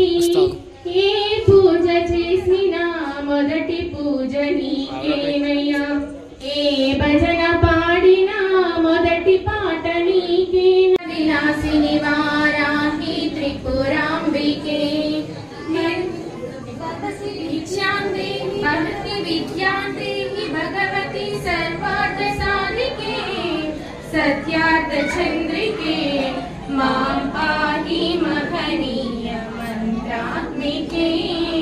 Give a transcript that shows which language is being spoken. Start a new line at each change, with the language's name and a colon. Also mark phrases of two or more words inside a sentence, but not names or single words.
Telugu: ఏ పూజ చేసినా మొదటి పూజ నీకేనయ్యా ఏ భజన పాడినా మొదటి పాట నీకే।
Sanskrit: విలాసిని వారాహి త్రిపురాంబికే भगवती विद्यादेहि भगवती सर्वार्थ साधिके सत्यार्थ चंद्रिके मां पाहि महनीय मंत्रात्मिके।